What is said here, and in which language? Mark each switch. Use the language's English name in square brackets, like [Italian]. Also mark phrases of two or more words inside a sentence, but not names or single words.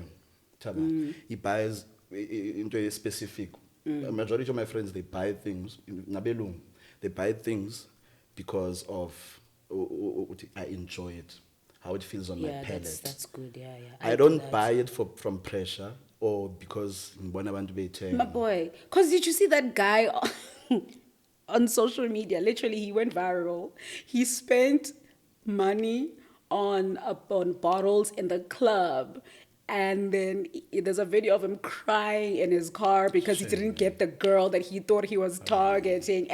[English] Taba. He buys into a specific. A majority of my friends, they buy things. Nabelung, they buy things because of I enjoy it, how it feels on my Yeah, palate. that's good. Yeah. I do don't that. buy it from pressure or because [Zulu] ngibona abantu bethenga. [English] My boy, because did you see that guy on social media? Literally, he went viral. He spent money on bottles in the club. And then there's a video of him crying in his car because he didn't get the girl that he thought he was targeting.